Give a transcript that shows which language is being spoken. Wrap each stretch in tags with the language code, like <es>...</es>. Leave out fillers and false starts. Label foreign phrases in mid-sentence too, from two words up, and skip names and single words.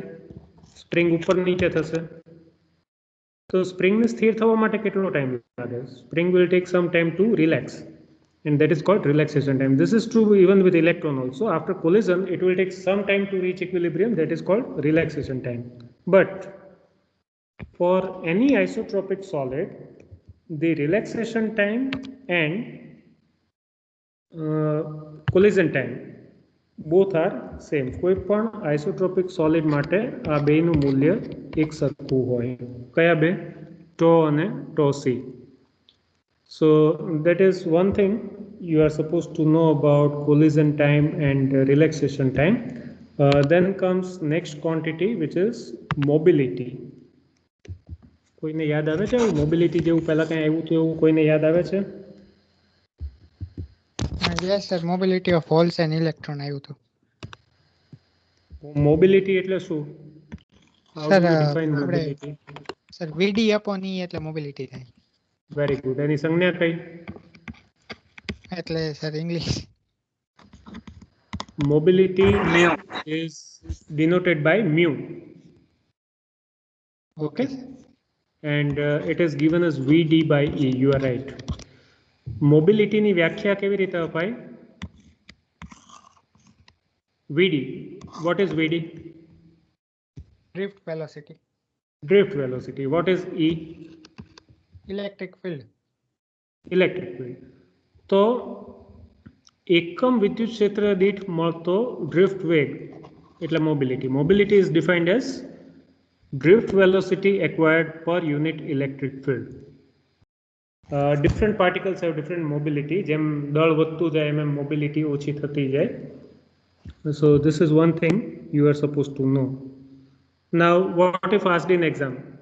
<gu>સ્પ્રિંગ ઉપર નીચે થશે. તો સ્પ્રિંગને સ્થિર થવા માટે કેટલો ટાઈમ લાગે?</gu> <en>સ્પ્રિંગ will take some time to relax, and that is called relaxation time. This is true even with electron also. After collision, it will take some time to reach equilibrium. That is called relaxation time. But for any isotropic solid, the relaxation time and collision time both are same.</en> <gu>કોઈ પણ</gu> <en>isotropic solid</en> <gu>માટે આ બેનું મૂલ્ય એક સરખું હોય. કયા બે? tau અને tau c.</gu> <en>So that is one thing you are supposed to know about collision time and relaxation time. Then comes next quantity, which is mobility.</en> <gu>કોઈને યાદ આવે છે મોબિલિટી જેવું પહેલા કંઈ આવ્યું હતું એવું કોઈને યાદ આવે છે?</gu> <en>Yes sir, mobility of holes and electron</en> <gu>આવ્યું હતું. મોબિલિટી એટલે શું?</gu> <en>How Sir, do you define mobility? Sir, VD upon E એટલે mobility થાય. Very good.</en> <gu>એની સંજ્ઞા કઈ? એટલે સર ઇંગ્લિશ.</gu> <en>Mobility is denoted by mu. Okay. And it is given as VD by E. You are right.</en> <gu>Mobility ની વ્યાખ્યા કેવી રીતે અપાય?</gu> <en>VD. What is VD? Drift velocity. Drift velocity. What is E? Electric field. Electric field.</en> <gu>તો એકમ વિદ્યુત ક્ષેત્ર દીઠ મળતો ડ્રિફ્ટ વેગ એટલે મોબિલિટી.</gu> <en>મોબિલિટી is defined as drift velocity acquired per unit electric field. Different particles have different mobility.</en> <gu>જેમ દળ વધતું જાય એમ મોબિલિટી ઓછી થતી જાય.</gu> <en>So this is one thing you are supposed to know. Now what if asked in exam?</en>